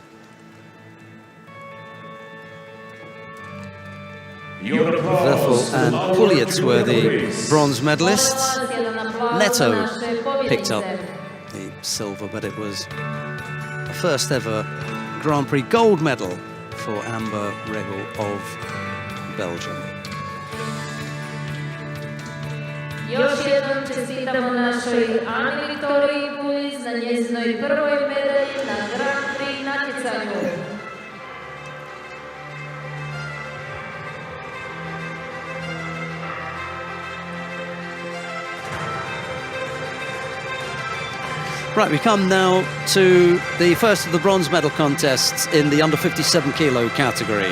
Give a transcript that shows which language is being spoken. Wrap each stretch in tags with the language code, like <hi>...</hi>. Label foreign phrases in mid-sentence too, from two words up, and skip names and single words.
<en>Würfel and Pulic were the bronze medalists. Netto picked up the silver, but it was the first ever Grand Prix gold medal for Amber Rehul of Belgium.</en> <hr>Još jednom čestitamo našoj Ani Viktoriji Buliz na njezinoj prvoj medalji na Grand Prix natjecanju.</hr> <en>Right, we come now to the first of the bronze medal contests in the under 57 kilo category.</en>